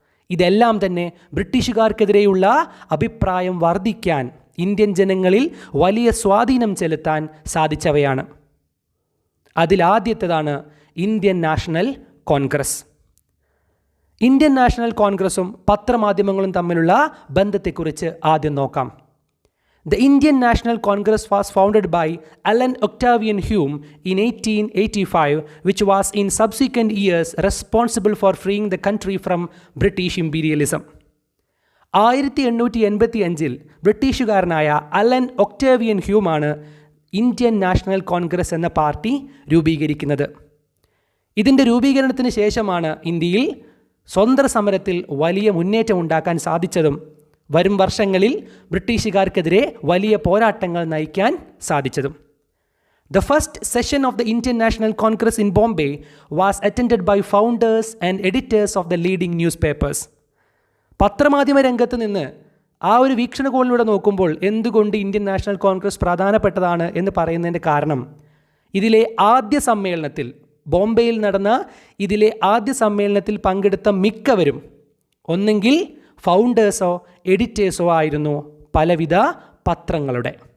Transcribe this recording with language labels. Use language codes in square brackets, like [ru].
[ml] ഇതെല്ലാം തന്നെ ബ്രിട്ടീഷുകാർക്കെതിരെയുള്ള അഭിപ്രായം വർദ്ധിക്കാൻ, ഇന്ത്യൻ ജനങ്ങളിൽ വലിയ സ്വാധീനം ചെലുത്താൻ സാധിച്ചവയാണ്. അതിലാദ്യത്തേതാണ് Indian national Congress. Indian national കോൺഗ്രസും പത്രമാധ്യമങ്ങളും തമ്മിലുള്ള ബന്ധത്തെക്കുറിച്ച് ആദ്യം നോക്കാം. [en] The Indian National Congress was founded by Alan Octavian Hume in 1885, which was in subsequent years responsible for freeing the country from British imperialism. [ml] 1885 ബ്രിട്ടീഷുകാരനായ Allen Octavian ഹ്യൂമാണ് Indian national Congress എന്ന party രൂപീകരിക്കുന്നത്. ഇതിൻ്റെ രൂപീകരണത്തിന് ശേഷമാണ് ഇന്ത്യയിൽ സ്വാതന്ത്ര്യ സമരത്തിൽ വലിയ മുന്നേറ്റം ഉണ്ടാക്കാൻ സാധിച്ചതും വരും വർഷങ്ങളിൽ ബ്രിട്ടീഷുകാർക്കെതിരെ വലിയ പോരാട്ടങ്ങൾ നയിക്കാൻ സാധിച്ചതും. [en] The first session of the Indian National Congress in Bombay was attended by founders and editors of the leading newspapers. [ml] പത്രമാധ്യമ രംഗത്ത് നിന്ന് ആ ഒരു വീക്ഷണകോണിലൂടെ നോക്കുമ്പോൾ എന്തുകൊണ്ട് ഇന്ത്യൻ നാഷണൽ കോൺഗ്രസ് പ്രധാനപ്പെട്ടതാണ് എന്ന് പറയുന്നതിൻ്റെ കാരണം, ഇതിലെ ആദ്യ സമ്മേളനത്തിൽ, ബോംബെയിൽ നടന്ന ഇതിലെ ആദ്യ സമ്മേളനത്തിൽ പങ്കെടുത്ത മിക്കവരും ഒന്നെങ്കിൽ ഫൗണ്ടേഴ്സോ എഡിറ്റേഴ്സോ ആയിരുന്നു പലവിധ പത്രങ്ങളുടെ.